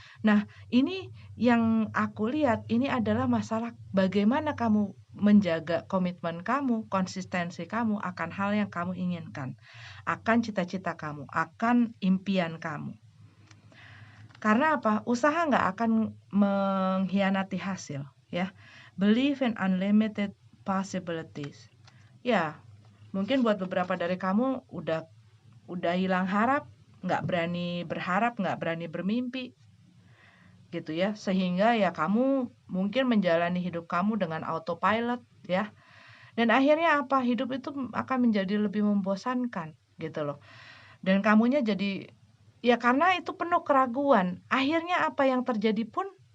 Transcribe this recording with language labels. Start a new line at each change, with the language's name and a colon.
Indonesian: Nah, ini yang aku lihat ini adalah masalah bagaimana kamu menjaga komitmen kamu, konsistensi kamu akan hal yang kamu inginkan, akan cita-cita kamu, akan impian kamu. Karena apa? Usaha nggak akan mengkhianati hasil, ya.
English: Believe in unlimited possibilities.
Indonesian: Ya, mungkin buat beberapa dari kamu udah hilang harap, nggak berani berharap, nggak berani bermimpi, gitu ya, sehingga ya kamu mungkin menjalani hidup kamu dengan autopilot ya, dan akhirnya apa, hidup itu akan menjadi lebih membosankan gitu loh, dan kamunya jadi ya karena itu penuh keraguan, akhirnya apa yang terjadi pun